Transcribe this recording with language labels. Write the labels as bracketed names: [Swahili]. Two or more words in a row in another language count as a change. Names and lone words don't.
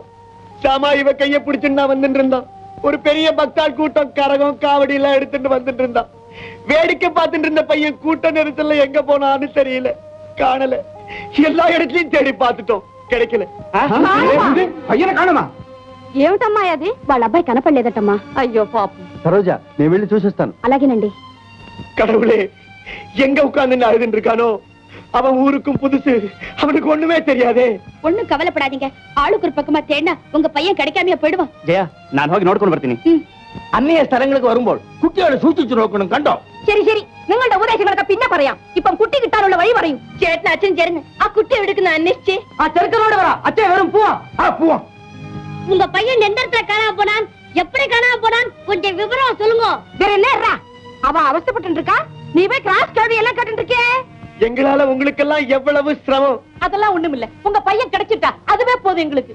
[Tamil] சாமா இவ கைய பிடிச்சுட்டு நான் வந்துட்டு இருந்தான். ஒரு பெரிய பக்தாள் கூட்டம் கரகம் காவடி எல்லாம் எடுத்துட்டு வந்துட்டு இருந்தான். வேடிக்கை பார்த்துட்டு இருந்த பையன் கூட்ட நெரிசல்ல எங்க போனான்னு தெரியல, காணல. எல்லா இடத்துலயும் தேடி பார்த்துட்டோம், கிடைக்கல. பையனை காணுமா? [Telugu] ఏమిటమ్మా అది? వాళ్ళ అబ్బాయి కనపడలేదటమ్మా. అయ్యో పాపం. సరోజా, నేను వెళ్ళి చూసిస్తాను. అలాగేనండి. [Tamil] கடவுளே, எங்க உட்கார்ந்து அழுதுன்னு இருக்கானோ? அவன் ஊருக்கும் புதுசு, அவனுக்கு ஒண்ணுமே தெரியாதே. ஒண்ணும் கவலைப்படாதீங்க, ஆளுக்கு ஒரு பக்கமா தேடினா உங்க பையன் கிடைக்காமையா போயிடுவான். [Kannada] ஜெயா, நான் ಹೋಗಿ ನೋಡ್ಕೊಂಡು ಬರ್ತೀನಿ. [Malayalam] അന്യ സ്ഥലങ്ങൾക്ക് വരുമ്പോൾ കുട്ടികളെ സൂക്ഷിച്ചു നോക്കണം, കണ്ടോ? ശരി ശരി, നിങ്ങളുടെ ഉപദേശങ്ങളൊക്കെ പിന്നെ പറയാം. ഇപ്പം കുട്ടി കിട്ടാനുള്ള വഴി പറയൂ. ചേട്ടൻ അച്ഛൻ ചേർന്ന് ആ കുട്ടി എടുക്കുന്ന അന്വേഷിച്ച് ചെറുക്കനോട് പറ, അച്ഛൻ വെറും പോവാ. [Tamil] போவோம். உங்க பையன் எந்த இடத்துல காணாம போனான், எப்படி காணாம போனான், கொஞ்சம் விவரம் சொல்லுங்க. வேற என்ன அவன் அவஸ்தைப்பட்டு இருக்கா? நீ போய் கிராஸ் கேள்வி எல்லாம் கேட்டு இருக்கே. எங்களால உங்களுக்கெல்லாம் எவ்வளவு சிரமம். அதெல்லாம் ஒண்ணும் இல்ல, உங்க பையன் கிடைச்சிட்டா அதுவே போதும் எங்களுக்கு.